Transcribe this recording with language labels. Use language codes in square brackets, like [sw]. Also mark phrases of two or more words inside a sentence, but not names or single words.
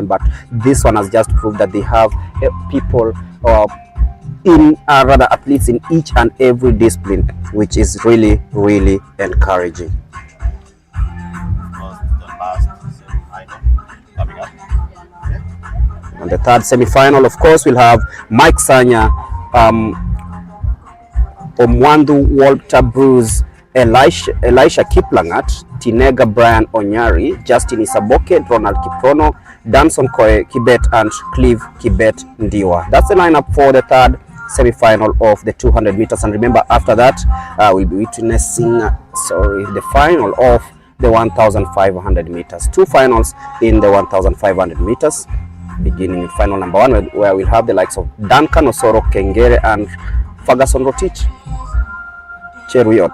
[en] But this one has just proved that they have people, rather athletes in each and every discipline, which is really, really encouraging. On the third semi-final, of course, we'll have Mike Sanya, Omwandu Walter Bruce, Elisha Kiplangat, Tinega Brian Onyari, Justin Isaboke, Ronald Kiprono, Danson Koe Kibet, and Clive Kibet Ndiwa. That's the lineup for the third semi-final of the 200 meters. And remember, after that, we'll be witnessing the final of the 1,500 meters. Two finals in the 1,500 meters. Beginning with final number 1, where we'll have the likes of Duncan Osoro Kengere and Ferguson Rotich Cheruiyot.